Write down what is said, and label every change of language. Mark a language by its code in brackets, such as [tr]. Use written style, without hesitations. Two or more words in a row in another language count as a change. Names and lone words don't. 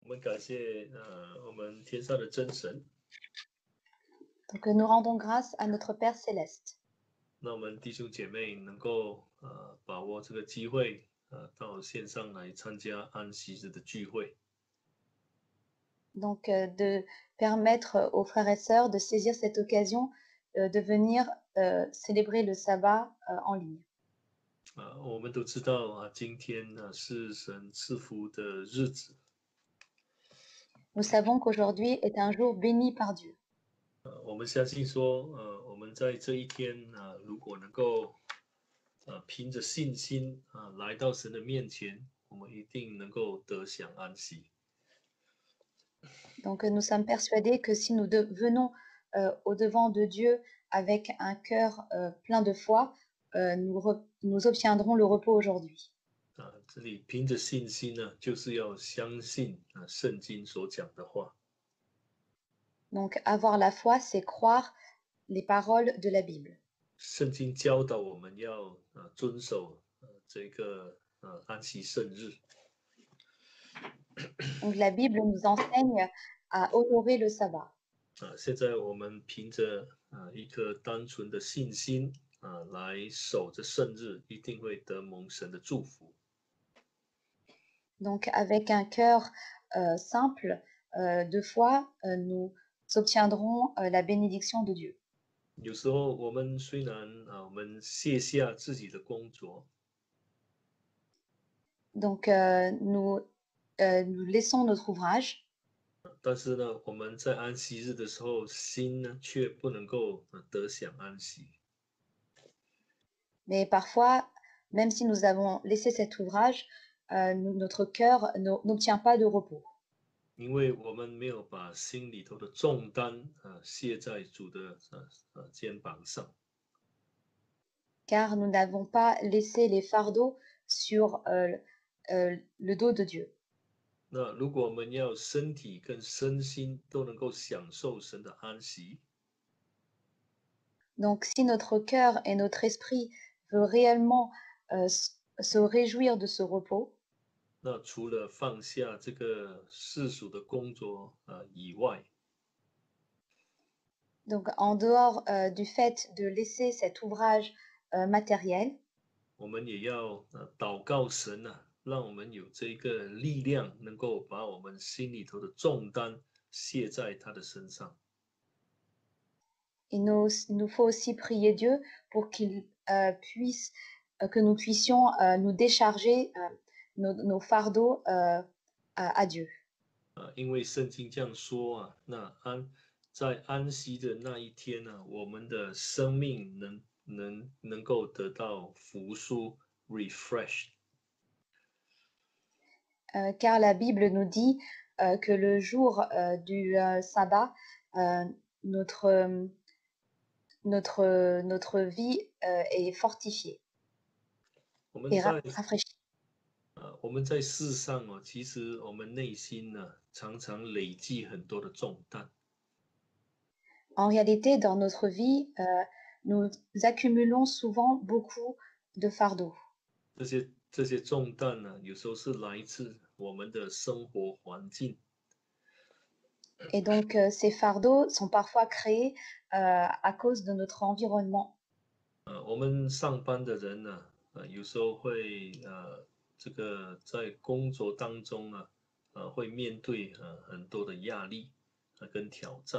[zh] 们感谢我们天上的真神。 [fr] Donc nous rendons grâce à notre Père céleste. [zh] 那我们弟兄姐妹能够把握这个机会到线上来参加安息日的聚会。 [fr] Donc de permettre aux frères et sœurs de saisir cette occasion de venir célébrer le sabbat en ligne. [zh] 我们都知道今天是神赐福的日子。 [fr] Nous savons qu'aujourd'hui est un jour béni par Dieu. [zh] 我们相信说我们在这一天如果能够凭着信心来到神的面前，我们一定能够得享安息。 [fr] Donc nous sommes persuadés que si nous venons au-devant de Dieu avec un cœur plein de foi, nous obtiendrons le repos aujourd'hui. [zh] 这里凭着信心呢，就是要相信圣经所讲的话。 [fr] Donc avoir la foi, c'est croire les paroles de la Bible. [zh] 圣经教导我们要遵守这个安息圣日。 [fr] Donc la Bible nous enseigne à honorer le sabbat. [zh] 现在我们凭着一颗单纯的信心来守着圣日，一定会得蒙神的祝福。 [fr] Donc avec un cœur simple de foi, nous obtiendrons la bénédiction de Dieu. [zh] 有时候我们虽然我们卸下自己的工作， [fr] Donc nous laissons notre ouvrage, [zh] 但是呢，我们在安息日的时候，心呢却不能够得享安息。 [fr] mais parfois, même si nous avons laissé cet ouvrage, notre cœur n'obtient pas de repos. [zh] 因为我们没有把心里头的重担卸在主的肩膀上。 [fr] Car nous n'avons pas laissé les fardeaux sur le dos de Dieu. [zh] 那如果我们要身体跟身心都能够享受神的安息， [fr] Donc si notre cœur et notre esprit veut réellement se réjouir de ce repos, [zh] 那除了放下这个世俗的工作以外， [fr] donc en dehors du fait de laisser cet ouvrage matériel, [zh] 我们也要祷告神让我们有这个力量，能够把我们心里头的重担卸在他的身上。 [fr] il nous faut aussi prier Dieu pour qu'il puisse, que nous puissions nous décharger nos fardeaux à Dieu. [zh] 因为圣经这样说那在安息的那一天我们的生命能够得到复苏 refresh。 [fr] Car la Bible nous dit que le jour du sabbat, notre vie est fortifiée [zh] 我们 [fr] et [zh] 在 [fr] rafraîchie. [zh] 我们在世上其实我们内心常常累积很多的重担。 [fr] En réalité, dans notre vie, nous accumulons souvent beaucoup de fardeaux. [zh] 这些重担有时候是来自我们的生活环境。 [fr] Et donc, ces fardeaux sont parfois créés à cause de notre environnement. [zh] 我们上班的人有时候会这个在工作当中会面对很多的压力跟挑战。